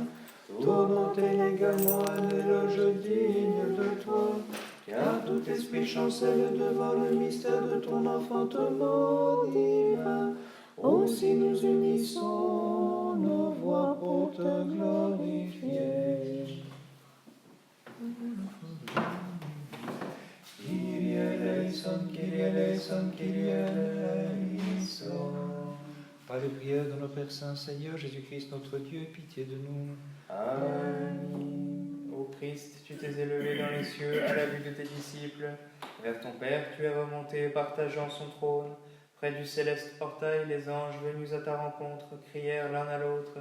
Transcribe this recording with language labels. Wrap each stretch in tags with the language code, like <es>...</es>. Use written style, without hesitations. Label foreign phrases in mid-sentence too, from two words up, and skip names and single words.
<fr>Ton nom est également un éloge digne de toi, car tout esprit chancelle devant le mystère de ton enfantement divin. Aussi nous unissons nos voix pour te glorifier.</fr> <el>Kyrie eleison, Kyrie eleison, Kyrie eleison.</el> <fr>Par les prières de nos Pères Saints, Seigneur Jésus-Christ, notre Dieu, aie pitié de nous. Amen. Ô Christ, tu t'es élevé dans les cieux à la vue de tes disciples. Vers ton Père, tu es remonté, partageant son trône. Près du céleste portail, les anges venus à ta rencontre crièrent l'un à l'autre.</fr>